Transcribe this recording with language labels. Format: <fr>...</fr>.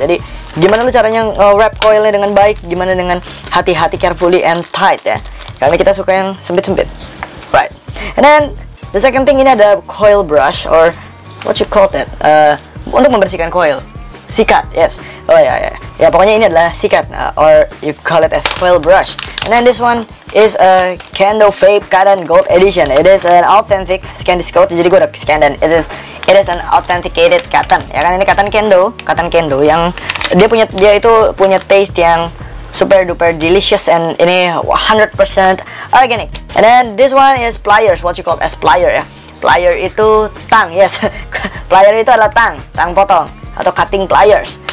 <id>Jadi gimana lu caranya wrap coilnya dengan baik, gimana dengan hati-hati,</id> <en>carefully and tight</en> <id>ya, karena kita suka yang sempit-sempit,</id> <en>right? And then the second thing,</en> <id>ini ada</id> <en>coil brush or what you call that,</en> <id>untuk membersihkan coil.</id> <en>Sikat, yes.</en> <id>Oh ya, pokoknya ini adalah sikat,</id> <en>or you call it as coil brush. And then this one is a Kendo Vape Cotton Gold Edition. It is an authentic SanDisk coat.</en> <id>Jadi gue udah scan dan</id> <en>it is an authenticated cotton.</en> <id>Ya kan, ini cotton Kendo yang dia itu punya taste yang</id> <en>super duper delicious,</en> <id>and ini 100% organic.</id> <en>And then this one is pliers, what you call as plier ya.</en> <id>Plier itu tang,</id> <en>yes.</en> <id>Plier itu adalah tang potong atau</id> <en>cutting pliers.</en>